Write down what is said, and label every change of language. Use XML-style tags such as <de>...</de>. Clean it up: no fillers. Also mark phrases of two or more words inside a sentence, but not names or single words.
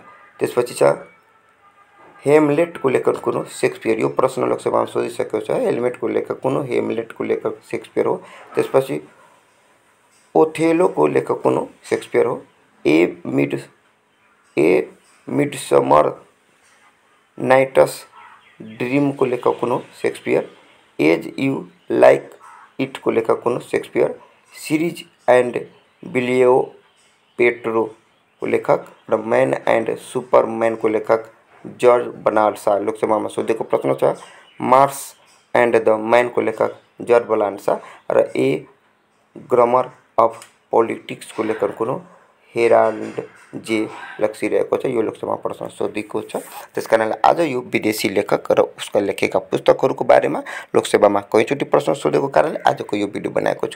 <ne>त्यसपछि छ हेमलेट को लेखक कुन हो शेक्सपियर, यो प्रश्न लोकसभामा सोधिसकेको छ। हेलमेट को लेखक कुन हो हेमलेट को लेखक शेक्सपियर हो। त्यसपछि ओथेलो को लेखक कुन हो शेक्सपियर हो। ए मिडसमर नाइट्स ड्रीम को लेखक कुन हो शेक्सपियर। एज यू लाइक इट को लेखक कुन हो शेक्सपियर। सीरीज एंड बिलियो पेट्रो को लेखक र मैन एंड सुपरमैन को लेखक जॉर्ज बर्नार्ड शा, लोकसभामा सोधेको प्रश्न छ। मार्स एंड द मैन को लेखक जॉर्ज बर्नार्ड शा र ए ग्रामर अफ पोलिटिक्स को लेखक कुन हो हेराल्ड जे लक्सी रहेको छ, यो लोकसभामा प्रश्न सोधेको छ। त्यसकारणले आज यो विदेशी लेखक र उसका लेखेका पुस्तकहरूको बारेमा लोकसभामा कयचोटि प्रश्न सोधेको कारणले आजको यो भिडियो बनाएको छु।</ne>